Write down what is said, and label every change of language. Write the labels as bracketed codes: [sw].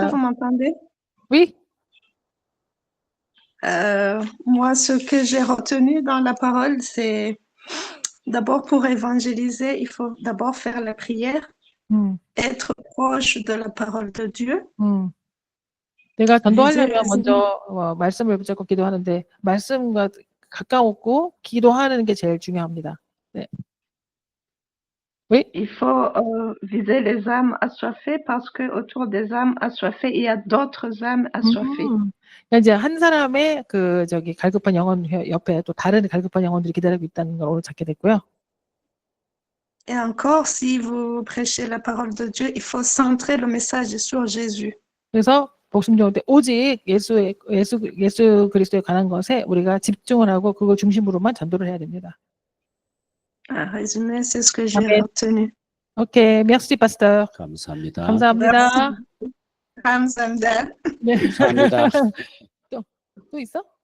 [fr] que vous m'entendez? Oui. Moi, ce que j'ai retenu dans la parole, c'est d'abord pour évangéliser, il faut d'abord faire la prière, être proche de la parole de Dieu. [ko] 내가 전도하려면 먼저 말씀을 붙잡고 기도하는데 말씀과 가까웠고 기도하는 게 제일 중요합니다. 네. [fr] Oui. Il faut viser les âmes assoiffées parce que autour des âmes assoiffées, il y a d'autres âmes assoiffées. [ko] 이제 한 사람의 갈급한 영혼 옆에 또 다른 갈급한 영혼들이 기다리고 있다는 걸 오늘 찾게 됐고요. [fr] Et encore, si vous prêchez la parole de Dieu, il faut centrer le message sur Jésus. [ko] 그래서 복음 전할 때 오직 예수 그리스도에 관한 것에 우리가 집중을 하고 그걸 중심으로만 전도를 해야 됩니다. [fr] À résumer, c'est ce que j'ai Amen. retenu. OK, merci pasteur. [ko] 감사합니다. 감사합니다. 감사합니다. 네. 감사합니다. 또 있어?